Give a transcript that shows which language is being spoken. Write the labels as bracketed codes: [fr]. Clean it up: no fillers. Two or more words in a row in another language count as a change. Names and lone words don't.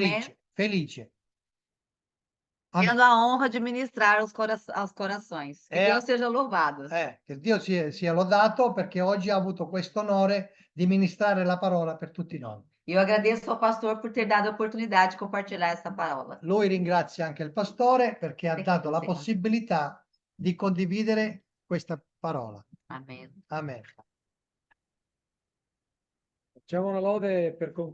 [it] Sì. Felice, Amen. felice. Amen. [pt] tendo a honra de ministrar aos corações. Que Deus seja louvado. [it] Che Dio sia lodato perché oggi ha avuto questo onore di ministrare la parola per tutti noi. [pt] E eu agradeço ao pastor por ter dado a oportunidade de compartilhar essa parola. [it] Lui ringrazia anche il pastore perché ha dato la Sì. possibilità di condividere questa parola. [pt] Amém. [it] Amen. Facciamo una lode per concludere.